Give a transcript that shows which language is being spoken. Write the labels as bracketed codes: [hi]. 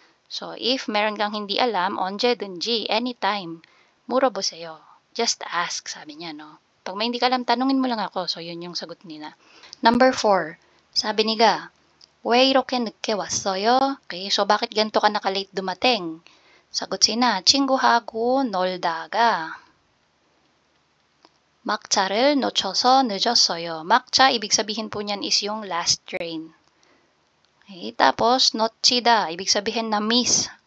[tl] So if meron kang hindi alam, [ko] 언제든지, [tl] anytime, [ko] 물어보세요. [en] Just ask, [tl] sabi niya, no? Pag may hindi ka alam, tanungin mo lang ako. So yun yung sagot nila. Number 4, sabi niya, [ko] 왜 이렇게 늦게 왔어요? [tl] Okay, so bakit ganito ka naka-late dumating? Sagot sina, [ko] 친구하고 놀다가 막차를 놓쳐서 늦었어요. [tl] 막차, ibig sabihin po niyan is yung last train. Okay, tapos 놓치다, ibig sabihin na miss.